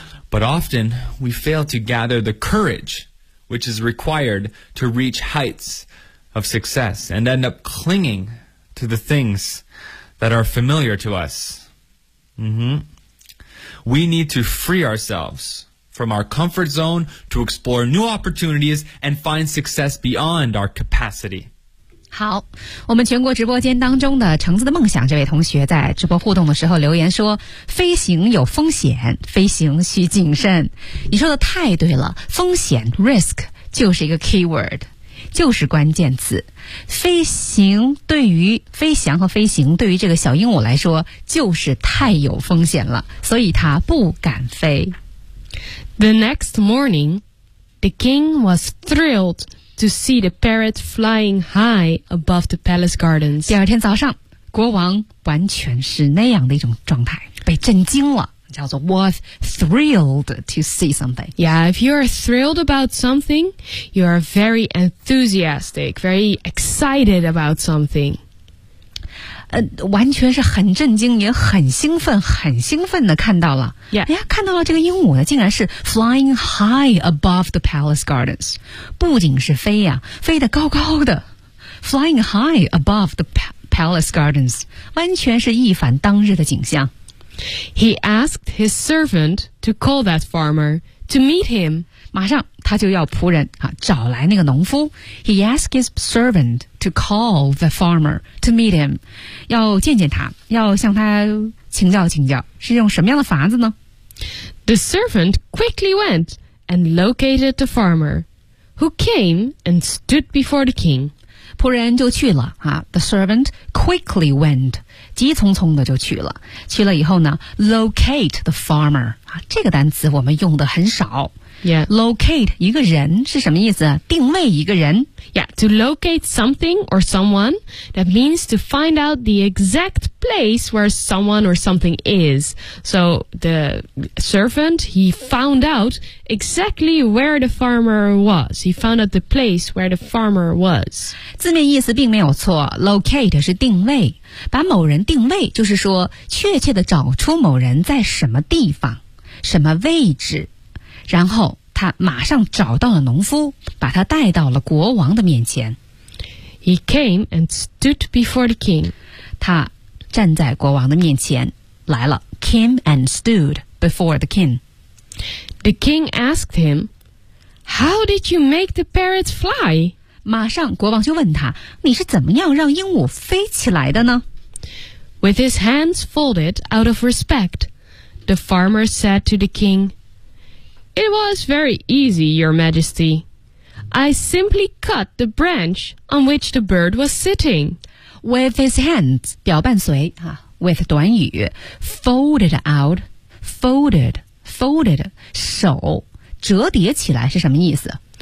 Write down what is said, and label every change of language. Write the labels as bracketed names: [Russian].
[English] But often we fail to gather the courage which is required to reach heights of success and end up clinging to the things... that are familiar to us. We need to free ourselves from our comfort zone to explore new opportunities and find success beyond our capacity. [Chinese] 好，我们全国直播间当中的橙子的梦想这位同学在直播互动的时候留言说，飞行有风险，飞行需谨慎。你说的太对了，风险 risk 就是一个 keyword。就是关键词，飞行对于飞翔和飞行对于这个小鹦鹉来说就是太有风险了，所以它不敢飞。 [English] The next morning, the king was thrilled to see the parrot flying high above the palace gardens. [Chinese] 第二天早上，国王完全是那样的一种状态，被震惊了。叫做 [English] was thrilled to see something. Yeah, if you are thrilled about something, you are very enthusiastic, very excited about something. [Chinese] 完全是很震惊，也很兴奋，很兴奋的看到了。 [English] Yeah. [Chinese] 哎呀，看到了这个鹦鹉呢，竟然是 [English] flying high above the palace gardens. [Chinese] 不仅是飞呀，飞得高高的 ， [English] flying high above the palace gardens， [Chinese] 完全是一反当日的景象。 [English] He asked his servant to call that farmer to meet him. [Chinese] 马上他就要仆人啊找来那个农夫。 [English] He asked his servant to call the farmer to meet him. [Chinese] 要见见他，要向他请教请教，是用什么样的法子呢 [English] ？The servant quickly went and located the farmer, who came and stood before the king. [Chinese] 仆人就去了啊。 [English] The servant quickly went. [Chinese] 急匆匆的就去了，去了以后呢 ， [English] locate the farmer [Chinese] 啊，这个单词我们用的很少， [English] Yeah. [Chinese] Locate 一个人是什么意思？定位一个人。 [English] Yeah, to locate something or someone, that means to find out the exact place where someone or something is. So the servant, he found out exactly where the farmer was. He found out the place where the farmer was. [Chinese] 字面意思并没有错。 Locate 是定位，把某人定位，就是说确切地找出某人在什么地方，什么位置。然后他马上找到了农夫，把他带到了国王的面前。 [English] He came and stood before the king. [Chinese] 他站在国王的面前来了。 [English] Came and stood before the king. The king asked him, "How did you make the parrot fly?" [Chinese] 马上国王就问他，你是怎么样让鹦鹉飞起来的呢？ [English] With his hands folded out of respect, the farmer said to the king,It was very easy, Your Majesty. I simply cut the branch on which the bird was sitting. With his hands, [Chinese] 表伴随、啊、with 短语 [English] folded out, folded, [Chinese] 手折叠起来是什么意思？